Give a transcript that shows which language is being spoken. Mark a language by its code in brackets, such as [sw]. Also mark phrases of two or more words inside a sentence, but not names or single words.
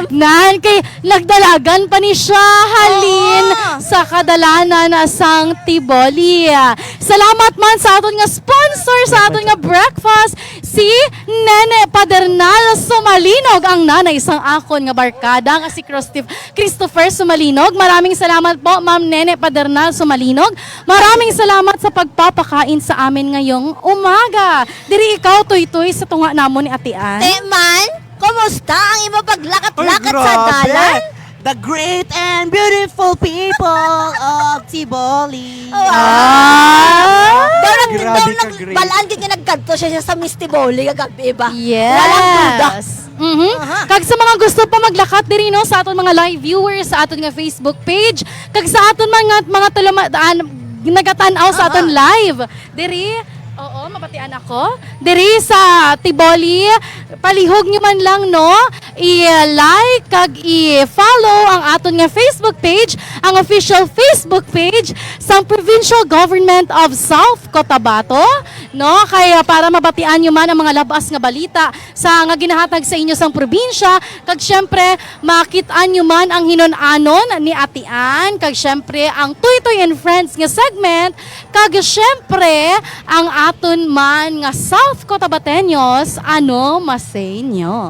[hil] Kay nagdalagan pa ni siya halin sa kadalanan sang Tiboli. Salamat man sa aton nga sponsor sa aton nga breakfast, si Nene Padernal Sumalinog, ang nanay sang akon nga barkada nga si Christopher Sumalinog. [tl] Maraming salamat po, Ma'am Nene Padernal Sumalinog. Maraming salamat sa pagpapakain sa amin ngayong umaga. [hil] Diri ikaw, Toy, sa tunga namon ni Ate Ann. Man, kumusta ang imo paglakat-lakat sa dalan? [en] the great and beautiful people of Tiboli. [hil] Grabe ka, Grace. Balaan din nga nagkanto siya sa Miss Tiboli kagabi ba? [en] Yes. [tl] Walang duda. [hil] Kag sa mga gusto pa maglakat diri no sa aton mga [en] live viewers [hil] sa aton nga Facebook page, kag sa aton mga nagatan-aw sa aton live diri. Oo, mabatian ako. Diri sa Tiboli, palihog nyo man lang, no? I-like, kag i-follow ang aton nga Facebook page, ang [en] official Facebook page [hil] sa Provincial Government of South Cotabato, no? Kaya para mabatian nyo man ang mga labas nga balita sa nga ginahatag sa inyo sang probinsya, kag syempre, makitaan nyo man ang hinon-anon ni Atian, kag syempre, ang Tuytoy and Friends nga segment, kag syempre, ang aton man nga South Cotabateños, ano masay nyo?